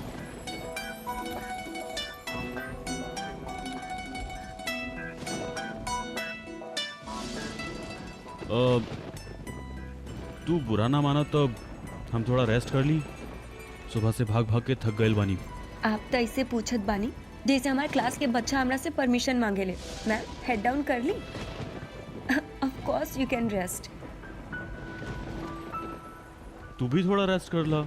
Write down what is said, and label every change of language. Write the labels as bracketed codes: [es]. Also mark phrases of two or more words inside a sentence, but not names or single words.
[bho] तू बुरा ना माना तो हम थोड़ा रेस्ट कर ली। सुबह से भाग भाग के थक गए बानी। आप तो ऐसे पूछत बानी जैसे हमारे क्लास के बच्चा हमरा से परमिशन मांगे ले। [en] Ma'am head down [bho] कर ली। [en] Of course you can rest. [bho] तू भी थोड़ा रेस्ट कर ला।